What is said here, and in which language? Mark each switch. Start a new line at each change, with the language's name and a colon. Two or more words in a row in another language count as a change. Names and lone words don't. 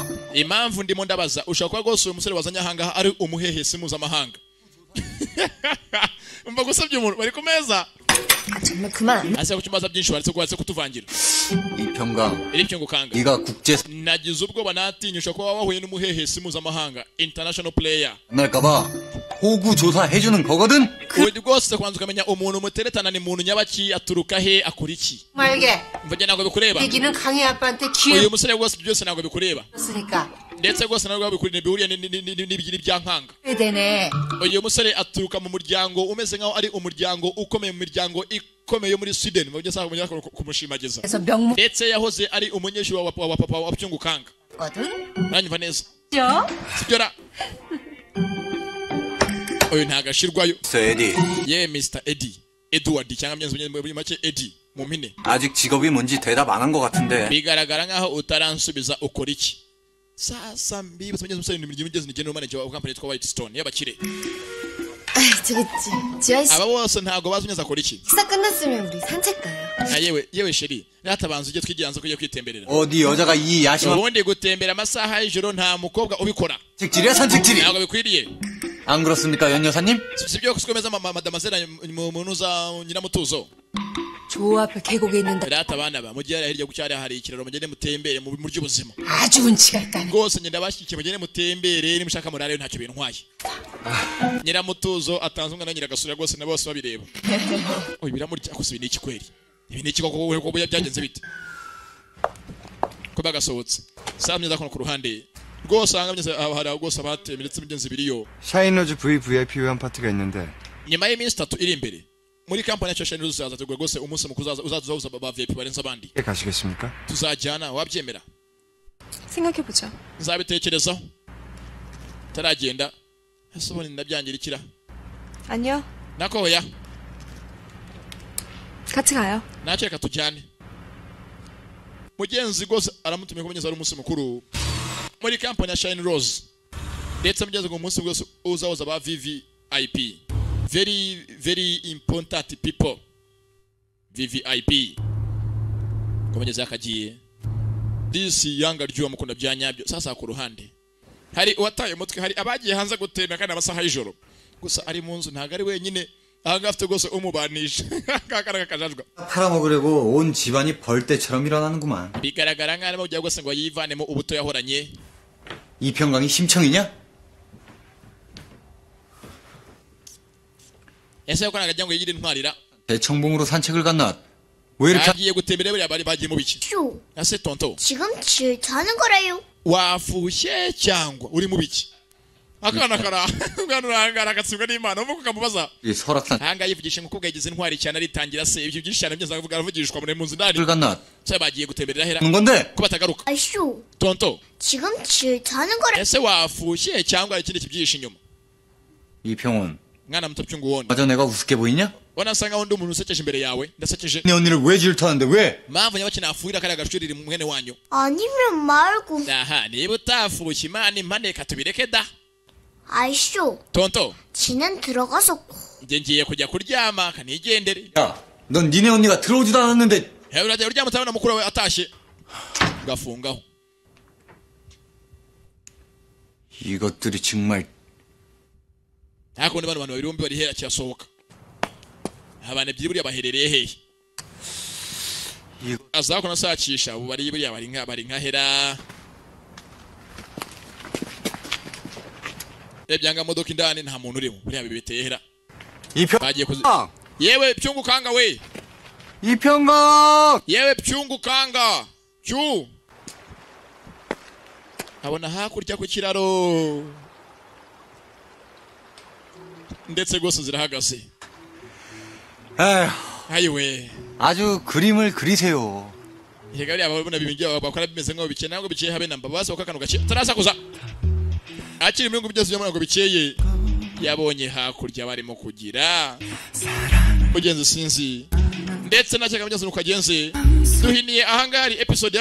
Kinyarwanda: impamvu ndimo ndabaza ushaka ko rwose uyu musore wazanye ahangaha ari umuhehesi mpuzamahanga umva gusabye umuntu bari ku meza
Korean: 정말 그만 안
Kinyarwanda: ase kucyumbaza byinshi baretse kutuvangira 이평강 iri cyungukanga
Korean: 네가 국제
Kinyarwanda: nagize ubwoba natinyusha ko wahuye n'umuhehesi mpuzamahanga
English: international player
Korean: 만날까봐 호구 조사해주는 거거든.
Kinyarwanda: ubundi bwose kubanza ukamenya umuntu muteretana ni muntu nyabaki aturuka he akora iki
Korean: 말게.
Kinyarwanda: mvuge ntabwo bikureba
Korean: 얘기는 강희 아빠한테
Kinyarwanda: uyu
Korean: 기회
Kinyarwanda: musore rwose byose ntabwo bikureba
Korean: 없으니까
Kinyarwanda: ndetse rwose ntabwo bihuriye n'ibyankanga
Korean: 되네.
Kinyarwanda: uyu musore aturuka mu muryango umeze nkaho ari umuryango ukomeye mu miryango ikomeye muri Sweden mu byo sanga kumushimagiza ndetse yahoze ari umunyeshuri wa papa wa Byungukanga uranyumva neza sibyo ra uyu ntagashirwayo Eddie. ye Mr. Eddie Edward cyangwa myenzi muri make Eddie mu mpine
Korean: 아직 직업이 뭔지 대답 안 한 것 같은데.
Kinyarwanda: bigaragara nkaho utaransubiza ukora iki sasa mbibutse mugeze umusore n'imigezi ni
English: general manager
Kinyarwanda: wa company yitwa Whitestone y'abakire
Korean: 저기 지아씨
Kinyarwanda: aba bose ntago bazi neza akora iki
Korean: 식사 끝났으면 우리 산책 가요.
Kinyarwanda: yewe sheri ratabanza ujye twigiranza kujya kwitemberera
Korean: 어디 여자가 이 야심한
Kinyarwanda: ubundi gutembera amasaha y'ijoro nta mukobwa ubikora
Korean: 산책질이야 산책질이.
Kinyarwanda: ntabwo bikwiriye
Korean: 안 그렇습니까 연 여사님?
Kinyarwanda: sibyo kukomeza mademoiselle munuza nyiramutuzo
Korean: 조 앞에 계곡에 있는다.
Kinyarwanda: rata abana ba mugiye hirya gucyari hari ikiraro mugende mutembere mu by'ubuzima
Korean: 아주 운치가 있다네.
Kinyarwanda: rwose ngenda bashyikiye mugende mutembere nimushaka murare ntacyo bintwaye nyiramutuzo atanze umwana nyiragasura rwose na bose babireba oyi biramurya gusa ibi ni iki kweri ibi ni iki koko byagenze bite ko bagasohotse saa myiza kono ku ruhande rwose ahangamye hari rwose abatemye ndetse mugenzi biriyo
Korean: 샤이너즈 VVIP 회원 파티가 있는데
Kinyarwanda: nyuma y'iminsi 3 iri imbere muri kampani ya Shine Rose azategura rwose umunsi mukuru uzaza ba VIP barenze abandi
Korean: 가시겠습니까?
Kinyarwanda: tuzajyana wabyemera
Korean: 생각해보자.
Kinyarwanda: nzabitekerezaho taragenda ese ubone ndabyangirikira
Korean: 아니요.
Kinyarwanda: nako oya
Korean: 같이 가요.
Kinyarwanda: nakeka tujyane mugenzi rwose aramutumye ko mugenzi ari umunsi mukuru muri kampani ya Shine Rose ndetse mugenzi ngo umunsi rwose uzaza ba VVIP
English: very important people
Kinyarwanda: VVIP komanyeze akagiye
English: this younger
Kinyarwanda: ryo mukunda byanyabyo sasa ku ruhande hari uwataye umutwe hari abagiye hanze gutembera kandi amasaha y'ijoro gusa ari mu nzu ntago ari wenyine ahanga afite rwose umubanisha kakara kakajajwa
Korean: 팔아먹으려고 온 집안이 벌떼처럼 일어나는구만.
Kinyarwanda: bigaragara nk'arimo ujya rwose ngo yivanemo ubuto yahoranye
Korean: 이평강이 심청이냐?
Kinyarwanda: ese yuko nagajya ngo yigire intwarira
Korean: 대청봉으로 산책을 갔나? 왜 이렇게
Kinyarwanda: agiye gutembera bari bari bagiye mu biki
Korean: 슈.
Kinyarwanda: ase tonto
Korean: 지금 질투하는 거래요.
Kinyarwanda: wafushye cyangwa uri mu biki akana kara ngana agatsindwa n'Imana umuko kamubaza
Korean: 이 설악산
Kinyarwanda: hanga yivugisha ngo kubwa yagize intwari cyane aritangira se ibyo byinshi cyane byenza kuvuga aravugishwa muri munzu ndani
Korean: 갔나?
Kinyarwanda: se bagiye gutemberera hera
Korean: 건데?
Kinyarwanda: ko batagaruka
Korean: 아슈.
Kinyarwanda: tonto
Korean: 지금 질투하는 거래.
Kinyarwanda: ese wafushye cyangwa ikindi kibyihishe inyuma 이평원 mwana muto byunguwone
Korean: 맞아 내가 우습게 보이냐?
Kinyarwanda: wanasanga wundi umuntu usekeje imbere yawe ndasekeje
Korean: 내 언니를 왜 질투하는데 왜?
Kinyarwanda: mpamvu nyabaki nafuhira kariya gashurira mwene wanyu
Korean: 아니면 말고.
Kinyarwanda: aha niba utafushye imana impande katubireke da
Korean: 아슈.
Kinyarwanda: tonto
Korean: 지는 들어가서
Kinyarwanda: njye ngiye kujya kuryama kanigendere
Korean: 넌 니네 언니가 들어오지도 않았는데
Kinyarwanda: urajya uryama utabona mukuru wawe atashye gafungaho
Korean: 이것들이 정말
Kinyarwanda: hakundi bano bantu babiri bombi bari hera cyasohoka abana ebyiri buriya baherereye hehe azakona sakisha ubu bari buriya bari nka hera ebyanga modoka indani nta muntu urimo buriya bibeteye hera bagiye yewe Byungukanga we 이평강 yewe Byungukanga cyu abona hakurya ku kiraro ndetse rwose zirahagaze ayiwe
Korean: 아주 그림을 그리세요.
Kinyarwanda: Yegari ababona bibingiye bakora bimeze nko bikeye ntabwo bikeye habe namba base bakakanu gake tarasakuza akiri mu ngo byose byo ngo bikeye yabonye hakurya barimo kugira mugenzi sinzi ndetse na cyaka byose nukagenze duhiniye ahangari episode ya